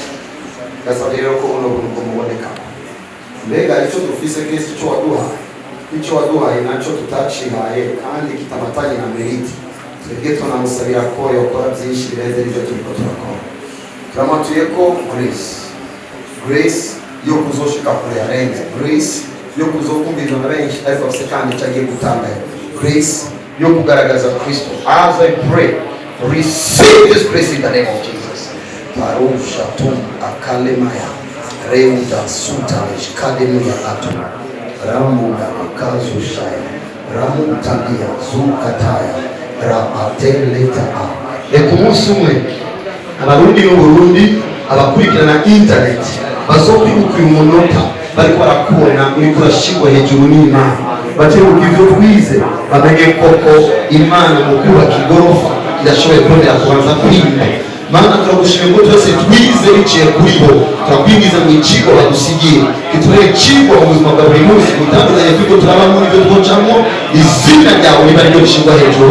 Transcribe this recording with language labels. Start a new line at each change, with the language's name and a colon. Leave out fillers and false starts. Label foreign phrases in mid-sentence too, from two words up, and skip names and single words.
Rundi: Gasaba rero ko buno buntu bumuboneka. Mbega icyo dufise kese icyo waduhaye nacyo tutacihaye kandi kitamatanye na meriti, twebwe tunamusabira ko yakora byinshi birenze ibyo turiko turakora. Turamatuye ko grace yo kuzoshika kure yarenze, grace yo kuzokumvirizwa na benshi ariko afise kandi icyo agiye gutanga, grace yo kugaragaza Kristo. As I pray, receive this grace in the name of Jesus. Parusha tum akalemaya reuda sutalish kademuya atu ramuda akazu shaya ramutabia zukataya raateleta a. Ku munsi umwe abarundi n'uburundi abakurikirana internet bazokwibuka uyu munota bariko barakubona uri kurashigwa hejuru n'Imana, bateruka ivyo twize bamenye koko Imana mu kubaka igorofa irashoboye kongera kubanza kwimba. Mana turagushimira ko twese twize biciye kuri bo, turakwinjiza mu icigo badusigiye, kitubere icigo mu buzima bwa buri munsi, bitandukanye twiko turabamo n'ibyo twocamo. Izina ryawe riba ryo rishingwa hejuru.